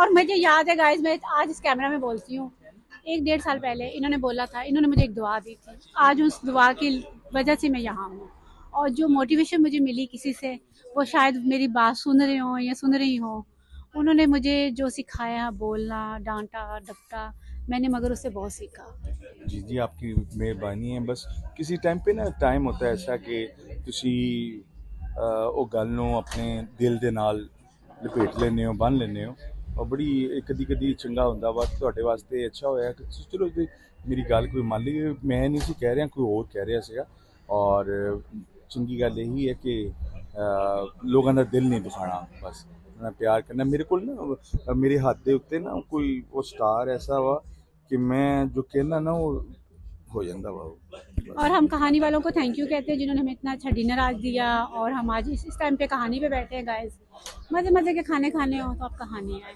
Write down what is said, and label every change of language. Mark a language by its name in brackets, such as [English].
[Hindi] और मुझे याद है गाइस, मैं आज इस कैमरा में बोलती हूँ, 1 डेढ़ साल पहले इन्होंने बोला था, इन्होंने मुझे एक दुआ दी थी, आज उस दुआ की वजह से मैं यहाँ हूँ। और जो मोटिवेशन मुझे मिली किसी से, वो शायद मेरी बात सुन रहे हों या सुन रही हों, उन्होंने मुझे जो सिखाया, बोलना, डांटा डपटा, मैंने मगर उससे बहुत सीखा। जी जी आपकी मेहरबानी है। बस किसी टाइम पे ना टाइम होता है ऐसा कि तुसी [Punjabi] ਉਹ ਗੱਲ ਨੂੰ ਆਪਣੇ ਦਿਲ ਦੇ ਨਾਲ ਲਪੇਟ ਲੈਂਦੇ ਹੋ, ਬੰਨ੍ਹ ਲੈਂਦੇ ਹੋ, ਔਰ ਬੜੀ ਕਦੀ ਕਦੀ ਚੰਗਾ ਹੁੰਦਾ ਵਾ, ਤੁਹਾਡੇ ਵਾਸਤੇ ਅੱਛਾ ਹੋਇਆ ਕਿ ਤੁਸੀਂ ਚਲੋ ਜੀ ਮੇਰੀ ਗੱਲ ਕੋਈ ਮੰਨ ਲਈ, ਮੈਂ ਨਹੀਂ ਸੀ ਕਹਿ ਰਿਹਾ, ਕੋਈ ਹੋਰ ਕਹਿ ਰਿਹਾ ਸੀਗਾ। ਔਰ ਚੰਗੀ ਗੱਲ ਇਹੀ ਹੈ ਕਿ ਲੋਕਾਂ ਦਾ ਦਿਲ ਨਹੀਂ ਦੁਖਾਣਾ, ਬਸ ਉਹਨਾਂ ਪਿਆਰ ਕਰਨਾ। ਮੇਰੇ ਕੋਲ ਨਾ ਮੇਰੇ ਹੱਥ ਦੇ ਉੱਤੇ ਨਾ ਕੋਈ ਉਹ ਸਟਾਰ ਐਸਾ ਵਾ कि मैं जो कहना ना वो हो जाता वा। [Hindi] और हम कहानी वालों को थैंक यू कहते हैं जिन्होंने हमें इतना अच्छा डिनर आज दिया, और हम आज इस टाइम पे कहानी पे बैठे हैं गाइस। मज़े मज़े के खाने खाने हो तो आप कहानी आए।